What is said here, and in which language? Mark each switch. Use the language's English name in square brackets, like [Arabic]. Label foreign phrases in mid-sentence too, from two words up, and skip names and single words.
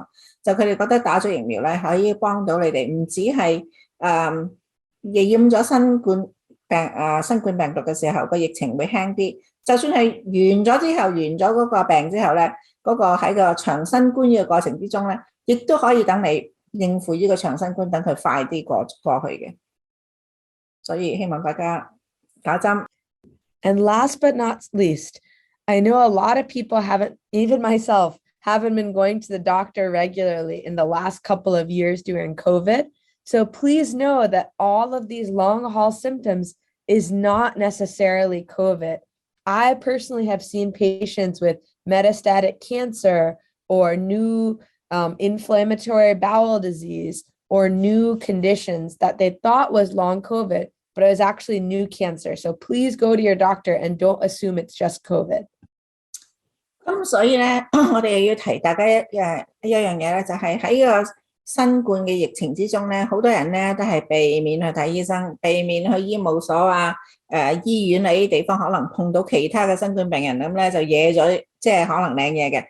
[Cantonese] 就佢哋覺得打咗疫苗咧可以幫到你哋，唔止係染咗新冠病毒嘅時候，個疫情會輕啲。就算係完咗嗰個病之後咧，嗰個喺個長新冠嘅過程之中咧，亦都可以等你應付呢個長新冠，等佢快啲過去嘅。所以希望大家打針。 [English] And last but not least, I know a lot of people even myself, haven't been going to the doctor regularly in the last couple of years during COVID. So please know that all of these long haul symptoms is not necessarily COVID. I personally have seen patients with metastatic cancer or new inflammatory bowel disease or new conditions that they thought was long COVID, but it was actually new cancer. So please go to your doctor and don't assume it's just COVID. [Cantonese] 咁所以咧，我哋又要提大家一樣嘢咧，就係喺呢個新冠嘅疫情之中咧，好多人咧都係避免去睇醫生，避免去醫務所醫院呢啲地方可能碰到其他嘅新冠病人，咁咧就惹咗即係可能領嘢嘅。